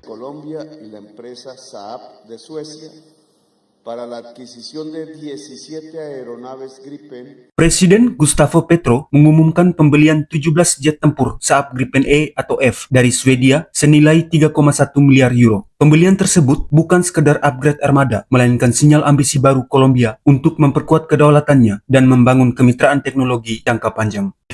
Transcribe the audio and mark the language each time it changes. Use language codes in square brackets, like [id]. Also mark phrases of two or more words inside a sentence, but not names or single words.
[es] Colombia y la empresa Saab de Suecia para la adquisición de 17 aeronaves Gripen. [id] Presiden Gustavo Petro mengumumkan pembelian 17 jet tempur Saab Gripen E atau F dari Swedia senilai 3,1 miliar euro. Pembelian tersebut bukan sekedar upgrade armada, melainkan sinyal ambisi baru Kolombia untuk memperkuat kedaulatannya dan membangun kemitraan teknologi jangka panjang.